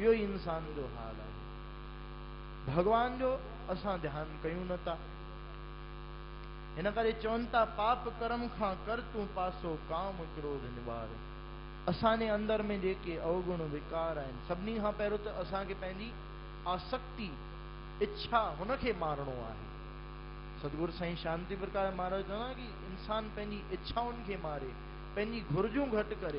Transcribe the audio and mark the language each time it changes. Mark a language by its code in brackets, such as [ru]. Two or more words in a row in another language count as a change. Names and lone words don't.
[sd] इहो ई इंसान जो हाल आहे। भगवान जो असां ध्यानु कयूं नथा। हिन करे चवनि था पाप कर्म खां कर तूं पासो, काम क्रोध निवार। असांजे अंदर में जेके अवगुण विकार आहिनि, सभिनी खां पहिरियों त असांखे पंहिंजी आसक्ति, इच्छा, हुनखे मारणो आहे। सतगुरु साईं शांति प्रकाश महाराज चवंदा कि इंसान पंहिंजी इच्छाउनि खे मारे, पंहिंजी घुर्जूं घटि करे।